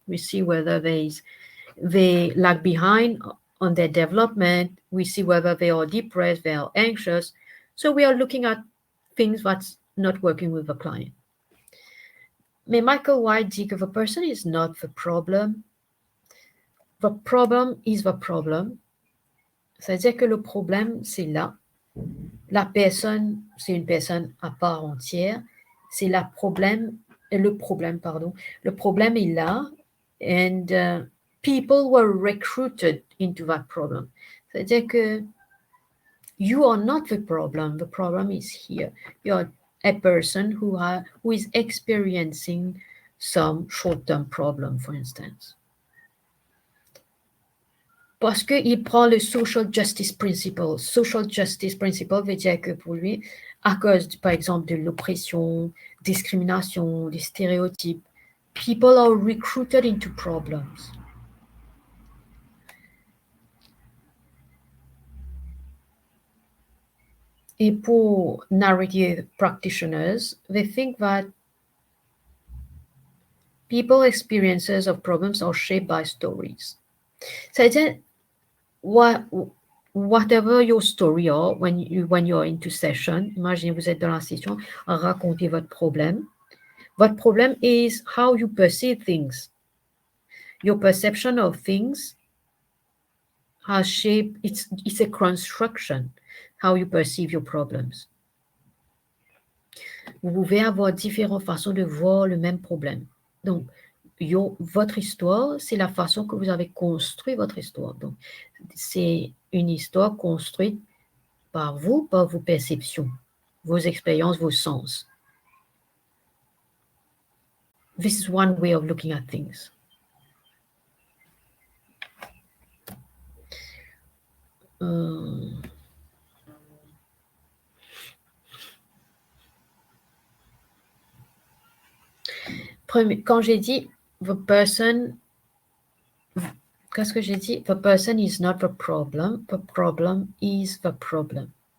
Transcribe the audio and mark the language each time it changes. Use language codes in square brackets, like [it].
[en] We see whether they lag behind on their development. We see whether they are depressed, they are anxious. So we are looking at things that's not working with the client. [fr] Mais Michael White dit que [en] the person is not the problem. The problem is the problem. [fr] C'est-à-dire que le problème, c'est là. La personne, c'est une personne à part entière. C'est le problème, pardon. Le problème est là. [en] And people were recruited into that problem. [fr] C'est-à-dire que [en] you are not the problem is here. You're a person who is experiencing some short-term problem, for instance. [fr] Parce qu'il prend le [en] social justice principle. [fr] Social justice principle veut dire que pour lui, à cause, par exemple, de l'oppression, discrimination, des stéréotypes, [en] people are recruited into problems. [fr] Et pour [en] narrative practitioners, they think that people's experiences of problems are shaped by stories. [fr] C'est-à-dire, [en] whatever your story are, when you're into session, [fr] imaginez vous êtes dans la session, racontez votre problème. Votre problème [en] is how you perceive things. Your perception of things has shaped, it's a construction, how you perceive your problems. [fr] Vous pouvez avoir différentes façons de voir le même problème. Donc, votre histoire, c'est la façon que vous avez construit votre histoire. Donc, c'est une histoire construite par vous, par vos perceptions, vos expériences, vos sens. [en] This is one way of looking at things. [fr] Quand j'ai dit [en] the person, [fr] qu'est-ce que j'ai dit? [en] The person is not the problem is the problem.